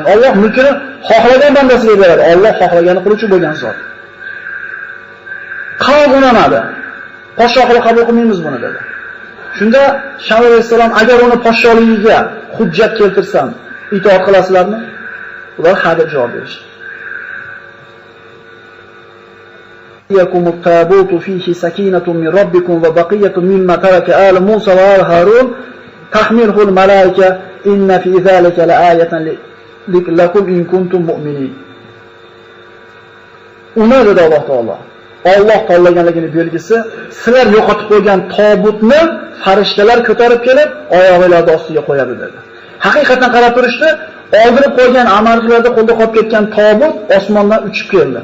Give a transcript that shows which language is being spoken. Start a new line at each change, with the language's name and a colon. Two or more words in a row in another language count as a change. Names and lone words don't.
Uzbek: Alloh mulkini xohlagan bandasiga beradi. Alloh xohlaganini qiluvchi bo'lgan zot. Qalb unamadi. Podshohlik qabul qilmaymiz buni dedi. Shunda Shamil alayhisalom agar uni podsholigiga hujjat keltirsam, itoat qilasizlarmi? Ular ha deb javob berishdi.
Arabic: يَكُمُ التَّابُوتُ فِيهِ سَكِينَةٌ مِّن رَّبِّكُمْ وَبَقِيَّةٌ مِّمَّا تَرَكَ آلُ مُوسَى وآل هارون تَحْمِلُهُ الْمَلَائِكَةُ إِنَّ فِي ذَلِكَ لَآيَةً لَكُمْ إِن كُنتُم مُّؤْمِنِينَ.
Uzbek: Uni dedi Alloh taolo. Alloh tanlaganligining belgisi, sizlar yo'qotib qo'ygan tobutni farishtalar ko'tarib kelib, oyoqlarida ostiga qo'yadi dedi. Haqiqatan qarab turishdi, oldirib qo'ygan amalchilarda qo'lda qolib ketgan tobut osmondan uchib keldi.